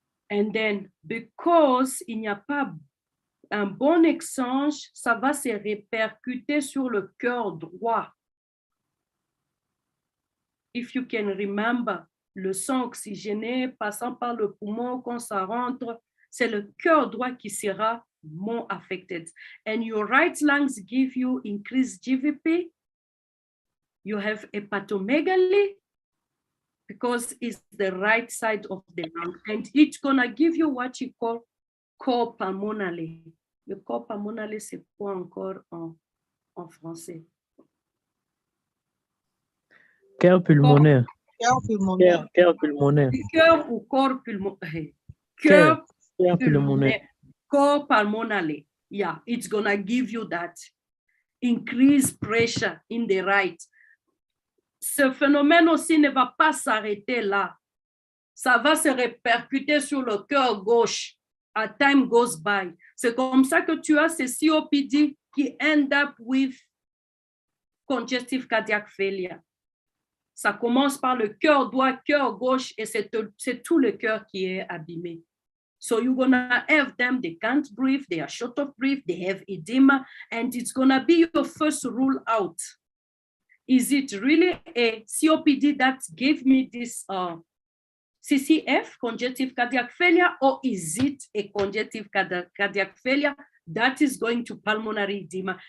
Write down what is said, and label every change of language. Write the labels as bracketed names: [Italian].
[English] And then, because [French] il n'y a pas un bon échange, ça va se répercuter sur le cœur droit. [English] If you can remember, [French] le sang oxygéné passant par le poumon, quand ça rentre, c'est le cœur droit qui sera [English] more affected. And your right lungs give you increased GVP. You have hepatomegaly because it's the right side of the lung. And it's gonna give you what you call cor pulmonale. [French] Le cor pulmonale, c'est quoi encore en français? Cœur pulmonaire. Cœur pulmonaire. Cœur pulmonaire. Cœur ou corps pulmonaire? Cœur Cœur pulmonaire. [English] Cor pulmonale. Yeah, it's gonna give you that increased pressure in the right. [French] Ce phénomène aussi ne va pas s'arrêter là. Ça va se répercuter sur le cœur gauche. [English] As time goes by. [French] C'est comme ça que tu as ces COPD qui [English] end up with congestive cardiac failure. [French] Ça commence par le cœur droit, cœur gauche, et c'est tout le cœur qui est abîmé. [English] So you're gonna have them, they can't breathe, they are short of breath, they have edema, and it's gonna be your first rule out. Is it really a COPD that gave me this CCF, congestive cardiac failure, or is it a congestive cardiac failure that is going to pulmonary edema?